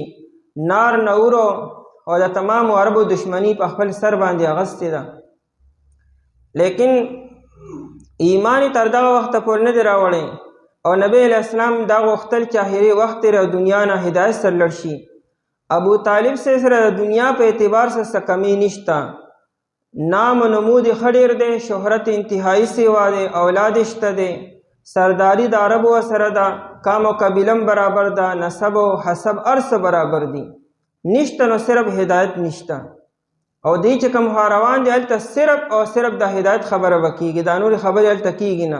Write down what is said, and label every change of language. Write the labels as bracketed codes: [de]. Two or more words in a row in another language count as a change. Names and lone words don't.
[ps] نار نورو او د تمامو عربو دشمنی په خپل سر باندې اغستې ده، لیکن ایمان تر دغه وخته پورې نه دی راوړی. او نبی [ar] علیه السلام [ps] دا غوښتل چې آخري وخت یې د دنیا نه هدایت سره لړ شي. ابو طالب سره د دنیا په اعتبار سره څه کمی نشته، نام و نمود یې ښه ډېر دی، شهرت انتهایی سیوا دی، اولاد شته دی، سرداری د عربو سره ده، کام و قبیلم برابر ده، نسب و حسب هر څه برابر دي. نشته نو صرف هدایت نشته. او دی چې کوم روان دی هلته صرف او صرف د هدایت خبره به کېږي، دا نورې خبرې هلته کېږي نه.